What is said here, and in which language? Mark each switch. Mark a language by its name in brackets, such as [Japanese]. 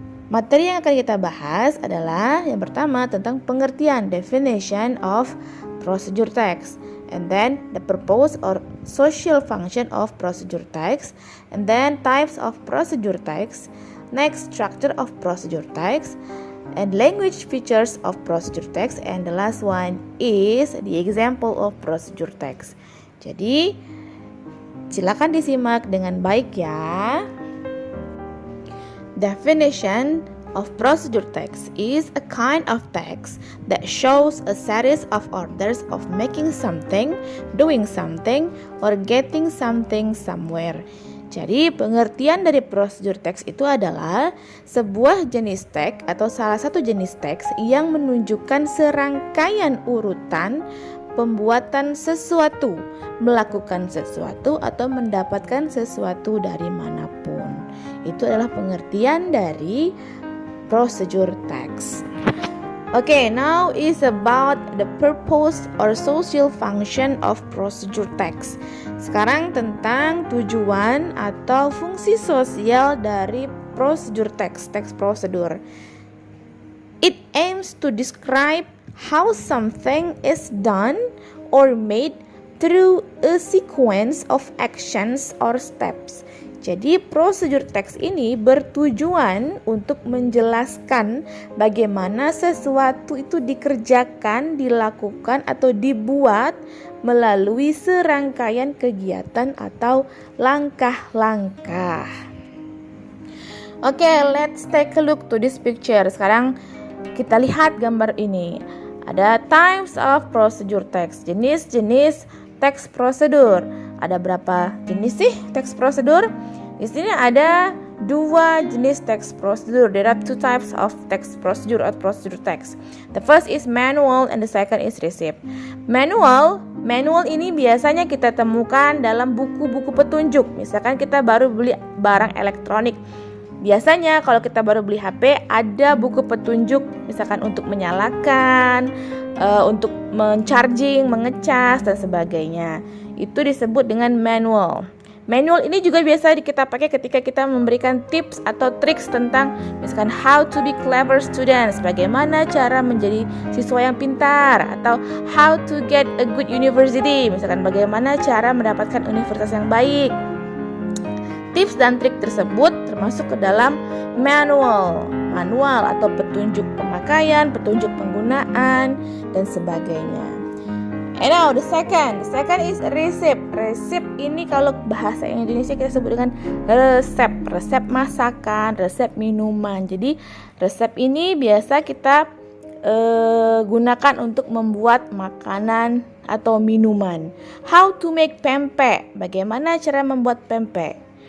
[Indonesian] Materi yang akan kita bahas adalah yang pertama tentang pengertian [English] definition of procedure text, and then the purpose or social function of procedure text, and then types of procedure text, next structure of procedure text, and language features of procedure text, and the last one is the example of procedure text. [Indonesian] Jadi silakan disimak dengan baik ya. [English] Definition of procedure text is a kind of text that shows a series of orders of making something, doing something, or getting something somewhere. [Indonesian] Jadi pengertian dari prosedur teks itu adalah sebuah jenis teks atau salah satu jenis teks yang menunjukkan serangkaian urutan pembuatan sesuatu, melakukan sesuatu, atau mendapatkan sesuatu dari manapun. Itu adalah pengertian dari procedure text. [English] Okay, now is about the purpose or social function of procedure text. [Indonesian] Sekarang tentang tujuan atau fungsi sosial dari procedure text, teks prosedur. [English] It aims to describe how something is done or made through a sequence of actions or steps. [Indonesian] Jadi prosedur teks ini bertujuan untuk menjelaskan bagaimana sesuatu itu dikerjakan, dilakukan atau dibuat melalui serangkaian kegiatan atau langkah-langkah. [English] Okay, let's take a look to this picture. [Indonesian] Sekarang kita lihat gambar ini. Ada types of procedure text, jenis-jenis teks prosedur. Ada berapa jenis sih teks prosedur? Di sini ada dua jenis teks prosedur. [English] There are two types of text procedure or procedure text. The first is manual and the second is receipt. [Indonesian] Manual ini biasanya kita temukan dalam buku-buku petunjuk. Misalkan kita baru beli barang elektronik. Biasanya kalau kita baru beli HP ada buku petunjuk, misalkan untuk menyalakan, untuk mencharging, mengecas dan sebagainya. Itu disebut dengan manual. Manual ini juga biasa kita pakai ketika kita memberikan tips atau triks tentang misalkan [English] how to be clever students, [Indonesian] bagaimana cara menjadi siswa yang pintar, atau [English] how to get a good university, [Indonesian] misalkan bagaimana cara mendapatkan universitas yang baik. Tips dan trik tersebut termasuk ke dalam manual atau petunjuk pemakaian, petunjuk penggunaan dan sebagainya. [English] And now the second is receipt. [Indonesian] Resep ini kalau bahasa Indonesia kita sebut dengan resep masakan, resep minuman. Jadi resep ini biasa kita gunakan untuk membuat makanan atau minuman. [English] How to make pempek, [Indonesian] bagaimana cara membuat pempek.